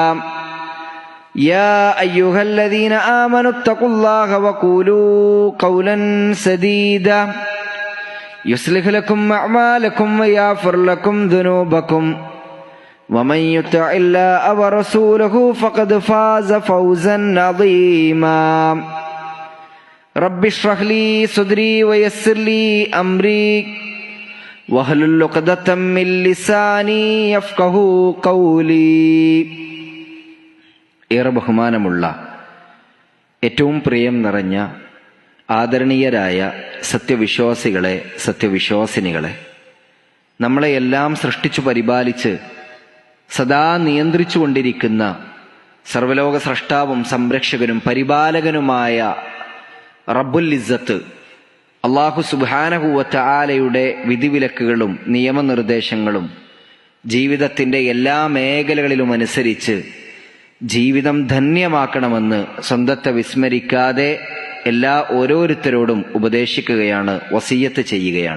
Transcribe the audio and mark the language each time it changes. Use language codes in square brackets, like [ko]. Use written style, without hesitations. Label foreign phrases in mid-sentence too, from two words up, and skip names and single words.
[ar] يا أيها الذين آمنوا اتقوا الله وقولوا قولا سديدا يصلح لكم أعمالكم ويغفر لكم ذنوبكم ومن يطع الله ورسوله فقد فاز فوزا عظيما. رب اشرح لي صدري ويسر لي أمري واحلل عقدة من لساني يفقهوا قولي. [ml] ഏറെ ബഹുമാനമുള്ള ഏറ്റവും പ്രിയം നിറഞ്ഞ ആദരണീയരായ സത്യവിശ്വാസികളെ, സത്യവിശ്വാസിനികളെ, നമ്മളെയെല്ലാം സൃഷ്ടിച്ചു പരിപാലിച്ച് സദാ നിയന്ത്രിച്ചു കൊണ്ടിരിക്കുന്ന സർവലോക സ്രഷ്ടാവും സംരക്ഷകനും പരിപാലകനുമായ [ar] رب العزة الله سبحانه وتعالى [ml] വിധിവിലക്കുകളും നിയമനിർദ്ദേശങ്ങളും ജീവിതത്തിൻ്റെ എല്ലാ മേഖലകളിലും അനുസരിച്ച് ജീവിതം ധന്യമാക്കണമെന്ന് സ്വന്തത്തെ വിസ്മരിക്കാതെ ഓരോരുത്തരോടും ഉപദേശിക്കുകയാണ്, വസിയ്യത്ത് ചെയ്യുകയാണ്.